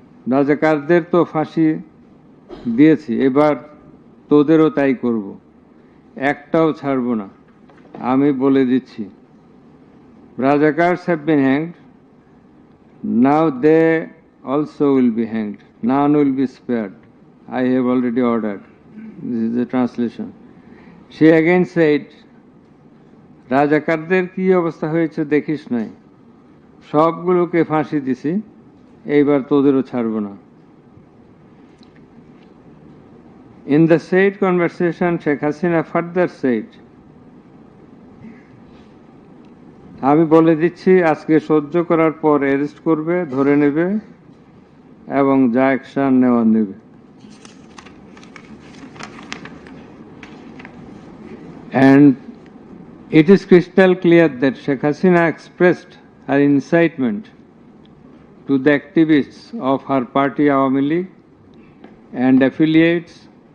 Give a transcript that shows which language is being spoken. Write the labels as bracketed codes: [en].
[bn] রাজাকারদের তো ফাঁসি দিয়েছি, এবার তোদেরও তাই করব, একটাও ছাড়ব না, আমি বলে দিচ্ছি। [en] Rajakars have been hanged, now they also will be hanged, none will be spared, I have already ordered. This is the translation. She again said, [bn] রাজাকারদের কি অবস্থা হয়েছে দেখিস নাই, সবগুলোকে ফাঁসি দিছি, এইবার তোদেরও ছাড়ব না। [en] In the said conversation, Sheikh Hasina further said, [bn] আমি বলে দিচ্ছি আজকে সহ্য করার পর অ্যারেস্ট করবে, ধরে নেবে এবং যা অ্যাকশন নেওয়ার নেবে। [en] And it is crystal clear that Sheikh Hasina expressed her incitement to the activists of her party Awami League and affiliates,